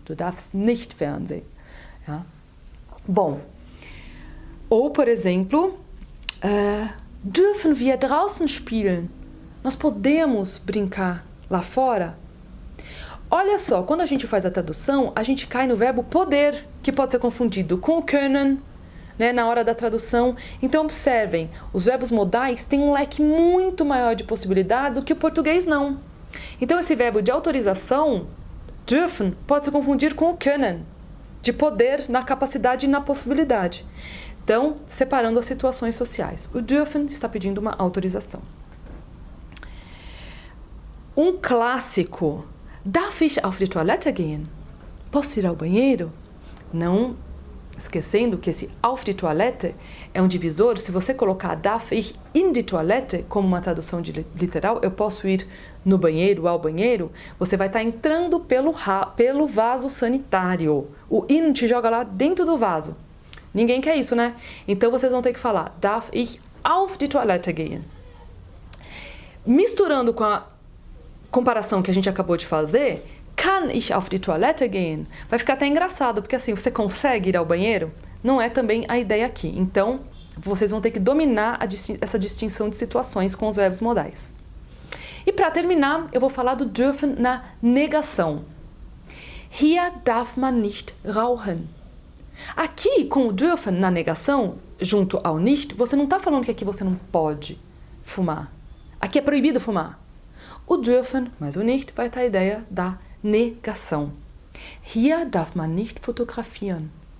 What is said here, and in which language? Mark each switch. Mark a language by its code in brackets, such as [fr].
[de] Du darfst nicht Fernsehen. Ja? [pt] Bom. Ou, por exemplo, [de] dürfen wir draußen spielen? [pt] Nós podemos brincar lá fora? Olha só, quando a gente faz a tradução, a gente cai no verbo poder, que pode ser confundido com o können, né, na hora da tradução. Então, observem, os verbos modais têm um leque muito maior de possibilidades do que o português não. Então, esse verbo de autorização, dürfen, pode se confundir com o können, de poder na capacidade e na possibilidade. Então, separando as situações sociais. O dürfen está pedindo uma autorização. Um clássico: [de] darf ich auf die Toilette gehen? [pt] Posso ir ao banheiro? Não esquecendo que esse auf die Toilette é um divisor. Se você colocar [de] darf ich in die Toilette [pt] como uma tradução literal, eu posso ir no banheiro, ao banheiro, você vai estar entrando pelo vaso sanitário. O in te joga lá dentro do vaso. Ninguém quer isso, né? Então vocês vão ter que falar [de] darf ich auf die Toilette gehen. [pt] Misturando com a comparação que a gente acabou de fazer, [de] kann ich auf die Toilette gehen? [pt] Vai ficar até engraçado, porque assim, você consegue ir ao banheiro? Não é também a ideia aqui. Então, vocês vão ter que dominar essa distinção de situações com os verbos modais. E para terminar, eu vou falar do dürfen na negação. [de] Hier darf man nicht rauchen. [pt] Aqui, com o dürfen na negação, junto ao nicht, você não está falando que aqui você não pode fumar. Aqui é proibido fumar. O dürfen mais o nicht vai estar a ideia da negação. [de] Hier darf man nicht fotografieren.